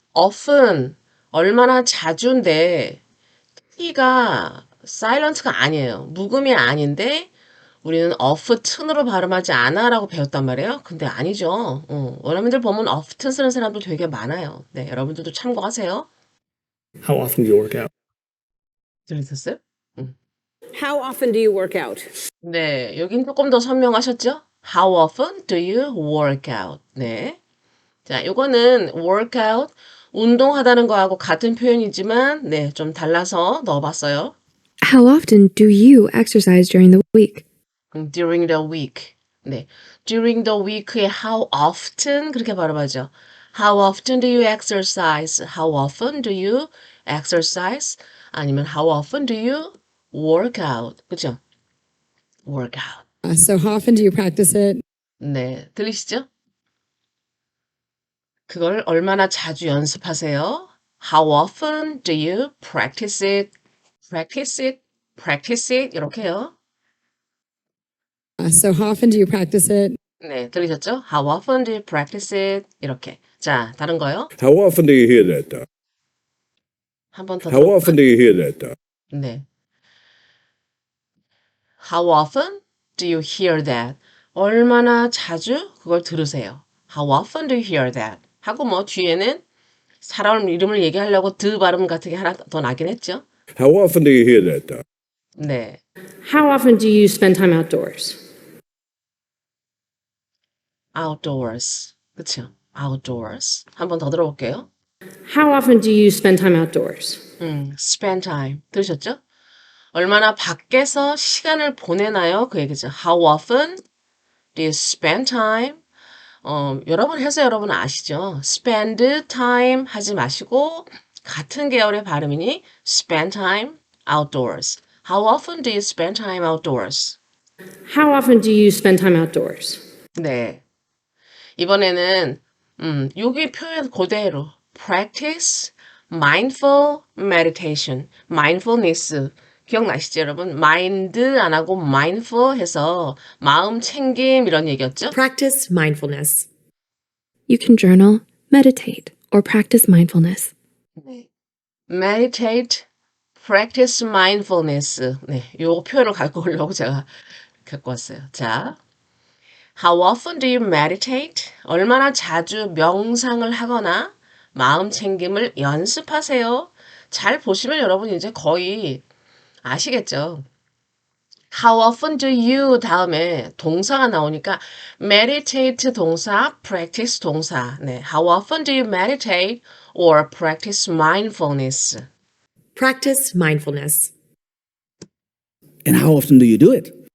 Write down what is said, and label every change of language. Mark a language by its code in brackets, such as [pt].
[ko] often 얼마나 자주인데 t가 silent가 아니에요. 묵음이 아닌데 우리는 often으로 발음하지 않아라고 배웠단 말이에요. 근데 아니죠. 원어민들 보면 often 쓰는 사람들 되게 많아요. 네, 여러분들도 참고하세요. [en] How often do you work out? [ko] 들으셨어요? [en] How often do you work out? [ko] 네, 여긴 조금 더 선명하셨죠? [en] How often do you work out? [ko] 네. 자, 요거는 workout, 운동하다는 거하고 같은 표현이지만, 네, 좀 달라서 넣어봤어요. [en] How often do you exercise during the week? During the week. 네. During the week에 how often [ko] 그렇게 발음하죠. [en] How often do you exercise? How often do you exercise? 아니면 how often do you work out? 그죠? work out. So how often do you practice it? [ko] 네. 들리시죠? 그걸 얼마나 자주 연습하세요? [en] How often do you practice it? Practice it? Practice it? 이렇게요. So how often do you practice it? [ko] 네, 들리셨죠? [en] How often do you practice it? [ko] 이렇게. 자, 다른 거요. [en] How often do you hear that, though? [ko] 한 번 더. [en] How often do you hear that, though? [ko] 네. [en] How often do you hear that? [ko] 얼마나 자주 그걸 들으세요? [en] How often do you hear that? [ko] 하고 뭐 뒤에는 사람 이름을 얘기하려고 드 발음 같은 게 하나 더 나긴 했죠. [en] How often do you hear that, though? [ko] 네. [en] How often do you spend time outdoors? [ko] outdoors. 그쵸? outdoors. 한 번 더 들어볼게요. [en] How often do you spend time outdoors? spend time. 들으셨죠? [ko] 얼마나 밖에서 시간을 보내나요? 그 얘기죠. [en] How often do you spend time? 여러 번 해서 여러분 아시죠? spend time 하지 마시고 같은 계열의 발음이니 spend time outdoors. How often do you spend time outdoors? How often do you spend time outdoors? [ko] 네. 이번에는 여기 표현 그대로 [en] practice mindful meditation, [ko] mindfulness 기억나시죠, 여러분? mind 안 하고 mindful 해서 마음 챙김 이런 얘기였죠? [en] Practice mindfulness. You can journal, meditate, or practice mindfulness. 네. meditate, practice mindfulness. [ko] 네, 요 표현을 갖고 오려고 제가 갖고 왔어요. [en] 자, how often do you meditate? [ko] 얼마나 자주 명상을 하거나 마음 챙김을 연습하세요? 잘 보시면 여러분 이제 거의 아시겠죠? [en] How often do you [ko] 다음에 동사가 나오니까 meditate 동사, practice 동사. [en] 네, how often do you meditate or practice mindfulness? Practice mindfulness. And how often do you do it?